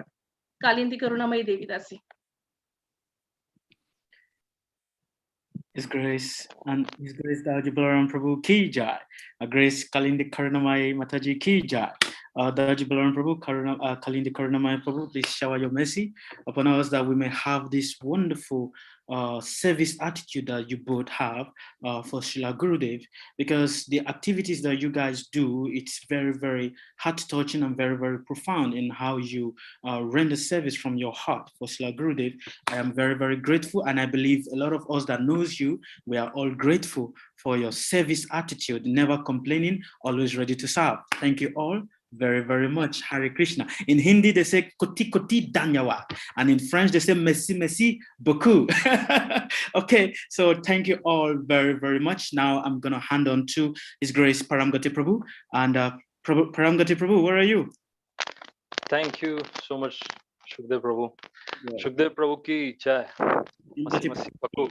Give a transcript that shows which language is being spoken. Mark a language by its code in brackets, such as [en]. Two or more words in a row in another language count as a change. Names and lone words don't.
[en] Kalindi Karunamai Devi Dasi. His Grace and His Grace Daji Balaram Prabhu [hi] की जय. [en] Grace Kalindi Karunamai Mataji [hi] की जय. [en] Daji Balaram Prabhu, Kalindi Karunamai Prabhu, please shower your mercy upon us that we may have this wonderful service attitude that you both have for Srila Gurudev, because the activities that you guys do, it's very, very heart-touching and very, very profound in how you render service from your heart for Srila Gurudev. I am very, very grateful, and I believe a lot of us that knows you, we are all grateful for your service attitude, never complaining, always ready to serve. Thank you all very, very much. Hare Krishna. In Hindi, they say [hi] कोटि कोटि धन्यवाद. [en] And in French, they say [fr] merci, merci beaucoup. [en] Okay, so thank you all very, very much. Now I'm going to hand on to His Grace Paramgati Prabhu. And Paramgati Prabhu, where are you? Thank you so much, Shukdev Prabhu. Yeah. [hi] शुकदेव प्रभु की जय. [fr] Masi, masi, baku.